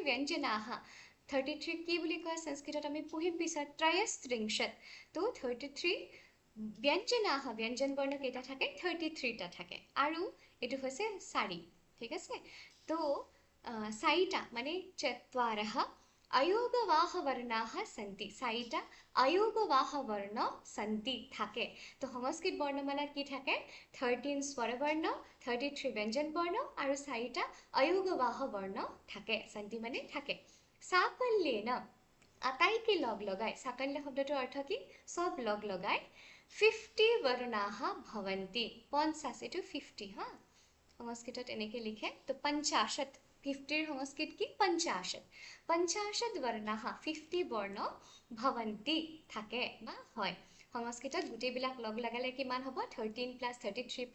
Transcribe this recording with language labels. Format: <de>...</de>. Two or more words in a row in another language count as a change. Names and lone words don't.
<as>ব্যঞ্জনাহা 33 কি বুলি কয় সংস্কৃতত আমি পঢ়িম পিছত ত্ৰয়স্ত্ৰিংশত তো 33 ব্যঞ্জনাহা ব্যঞ্জন বৰ্ণ কেইটা থাকে 33টা থাকে আৰু এইটো হৈছে 4 ঠিক আছে তো 4টা মানে</as> <sa>চত্বাৰः अयोगवाह वर्णाः सन्ति</sa> <as>4টা</as> <sa>अयोगवाह वर्ण सन्ति</sa> <as>থাকে তো সংস্কৃত বৰ্ণমালাত কি থাকে 13 স্বৰবৰ্ণ 33 ব্যঞ্জন বৰ্ণ আৰু 4টা अयोगवाह বৰ্ণ থাকে সন্তি মানে থাকে সাকল্যেন আটাইকে লগ লগাই সাকল্য শব্দটোৰ অৰ্থ কি সব লগ লগাই 50</as> <sa>वर्णाः भवन्ति</sa> <as>50 এইটো 50 হা সংস্কৃতত এনেকৈ লিখে তো 50 50 সংস্কৃত কি 50 वर्णाः 50</as> <sa>বৰ্ণ ভৱন্তি</sa> <as>থাকে বা হয় সংস্কৃতত গোটেইবিলাক লগ লগালে কিমান হ'ব 13 + 33</as>